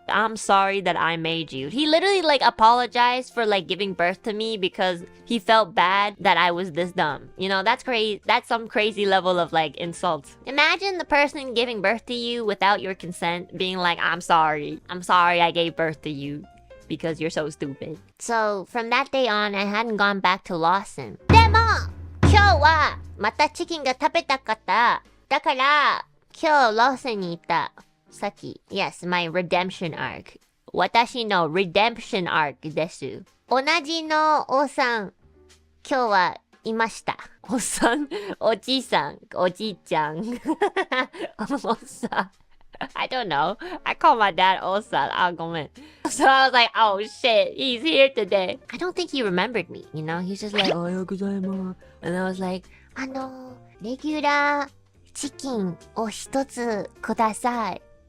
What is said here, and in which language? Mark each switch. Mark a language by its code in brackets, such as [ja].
[en] I'm sorry that I made you. He literally, like, apologized for, like, giving birth to me because he felt bad that I was this dumb. You know, that's crazy. That's some crazy level of, like, insult. Imagine the person giving birth to you without your consent being like, I'm sorry. I'm sorry I gave birth to you. Because you're so stupid. So, from that day on, I hadn't gone back to Lawson. [ja] でも、今日はまたチキンが食べたかった。だから、今日Lawsonに行った。さっき。 [en] Yes, my redemption arc. [ja] 私の [en] redemption arc [ja] です。同じのおっさん、今日はいました。おっさん、おじさん、おじいちゃん。おっさん。 [en] I don't know. I call my dad Osan. So I was like, oh shit, he's here today. I don't think he remembered me, you know? He's just like, [ja] ohayou gozaimasu. [en] And I was like, regular chicken [ja] o hitotsu kudasai.